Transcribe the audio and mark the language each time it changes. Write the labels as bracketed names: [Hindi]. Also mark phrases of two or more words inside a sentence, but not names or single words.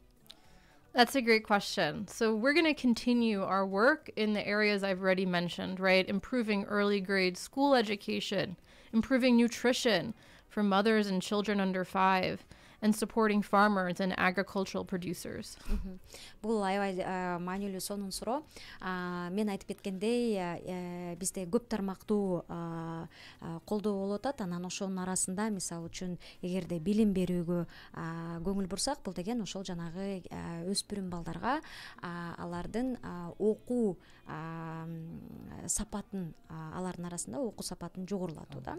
[English] That's a great question. So we're going to continue our work in the areas I've already mentioned, right? Improving early grade school education, improving nutrition for mothers and children under 5, and supporting farmers and agricultural producers. [Kyrgyz] Бул аябай маанилүү сонун суроо. Мен айтып кеткендей, бизде көп тармактуу колдоо болуп атат. Анан ошонун арасында мисалы үчүн эгерде билим берүүгө көңүл бурсак, бул деген ошол жанагы өспүрүм балдарга алардын окуу сапатын, алардын арасында окуу сапатын жогорулатуу да.